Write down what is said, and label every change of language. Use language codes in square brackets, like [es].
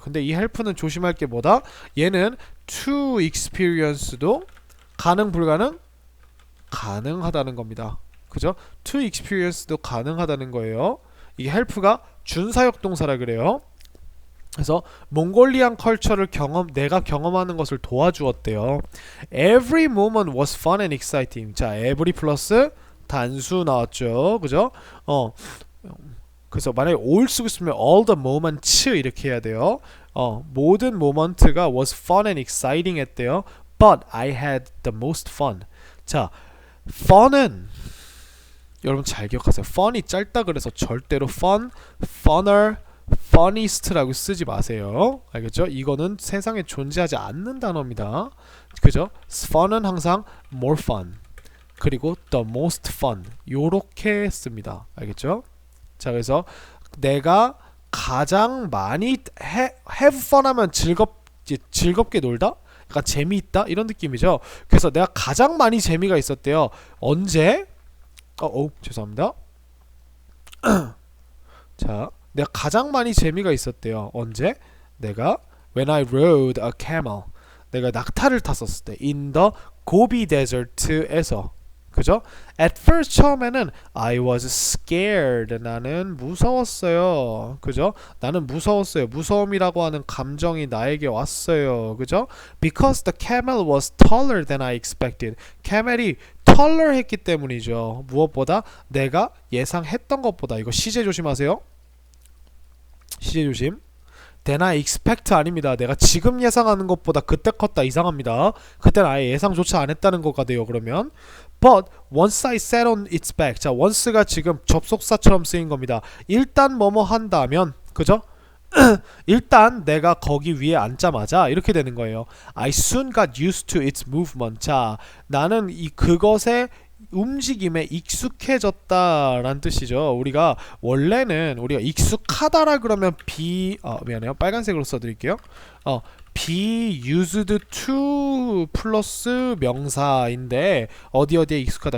[ko] 근데 이 help는 조심할 게 뭐다? 얘는 to experience도 가능 불가능? 가능하다는 겁니다. 그죠? to experience도 가능하다는 거예요. 이 help가 준사역 동사라 그래요. 그래서 몽골리안 컬처를 내가 경험하는 것을 도와주었대요. [en] Every moment was fun and exciting. [ko] 자, every 플러스 단수 나왔죠. 그죠? 그래서 만약에 all 쓰고 있으면 [en] all the moments [ko] 이렇게 해야 돼요. 모든 모먼트가 was fun and exciting 했대요. [en] But I had the most fun. [ko] 자, fun은 여러분 잘 기억하세요. fun이 짧다 그래서 절대로 fun, funner, funniest라고 쓰지 마세요. 알겠죠? 이거는 세상에 존재하지 않는 단어입니다. 그죠? fun은 항상 more fun 그리고 [en] the most fun [ko] 요렇게 씁니다. 알겠죠? 자, 그래서 내가 가장 많이 have fun 하면 즐겁게 놀다? 약간 재미있다? 이런 느낌이죠. 그래서 내가 가장 많이 재미가 있었대요. 언제? 죄송합니다. 자, 내가 가장 많이 재미가 있었대요. 언제? 내가 [en] when I rode a camel. [ko] 내가 낙타를 탔었을 때 [en] in the Gobi Desert [ko] 에서. 그죠? [en] At first [ko] 처음에는 [en] I was scared. [ko] 나는 무서웠어요. 그죠? 나는 무서웠어요. 무서움이라고 하는 감정이 나에게 왔어요. 그죠? [en] Because the camel was taller than I expected. [ko] 캐멜이 taller 했기 때문이죠. 무엇보다 내가 예상했던 것보다. 이거 시제 조심하세요. 시제 조심. [en] Then I expect [ko] 아닙니다. 내가 지금 예상하는 것보다 그때 컸다 이상합니다. 그때는 아예 예상조차 안 했다는 거가 돼요. 그러면 [en] But once I sat on its back. [ko] 자, once가 지금 접속사처럼 쓰인 겁니다. 일단 뭐뭐 한다면, 그죠? 일단 내가 거기 위에 앉자마자 이렇게 되는 거예요. [en] I soon got used to its movement. [ko] 자, 나는 이 그것의 움직임에 익숙해졌다라는 뜻이죠. 우리가 원래는 우리가 익숙하다라 그러면 미안해요. 빨간색으로 써드릴게요. be used to 플러스 명사인데 어디에 익숙하다.